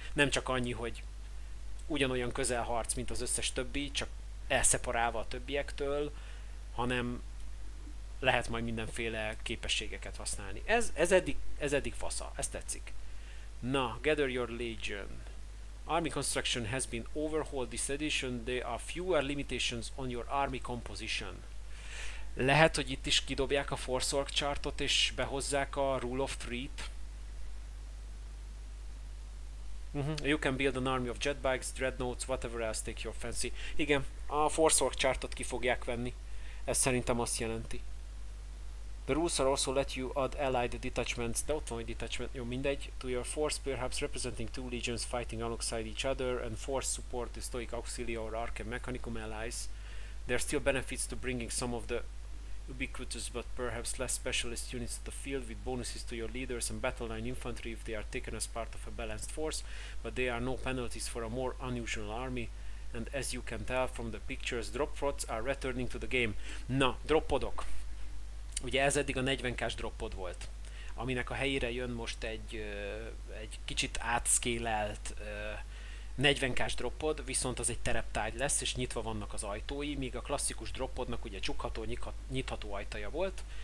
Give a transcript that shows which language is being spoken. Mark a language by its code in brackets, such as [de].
[hu] Nem csak annyi, hogy ugyanolyan közelharc, mint az összes többi, csak elszeparálva a többiektől, hanem lehet majd mindenféle képességeket használni. Ez eddig fasza, ez tetszik. [en] Na, Gather Your Legion. Army construction has been overhauled this edition. There are fewer limitations on your army composition. [hu] Lehet, hogy itt is kidobják a Force Org chartot és behozzák a Rule of Three-t. [en] You can build an army of jetbikes, dreadnoughts, whatever else take your fancy. [hu] Igen, a Force Org chartot ki fogják venni. Ez szerintem azt jelenti. [en] The rules are also let you add allied detachments, [hu] de ott van, hogy detachment, jó, mindegy, [en] to your force, perhaps representing two legions fighting alongside each other, and force support the stoic auxiliary or arc and mechanicum allies. There are still benefits to bringing some of the ubiquitous but perhaps less specialist units to the field, with bonuses to your leaders and battle line infantry if they are taken as part of a balanced force, but there are no penalties for a more unusual army, and as you can tell from the pictures, drop pods are returning to the game. [hu] Na, drop podok. Ugye ez eddig a 40k-s droppod volt, aminek a helyére jön most egy kicsit átszkélelt 40k-s droppod, viszont az egy tereptárgy lesz, és nyitva vannak az ajtói, míg a klasszikus droppodnak ugye csukható, nyitható ajtaja volt.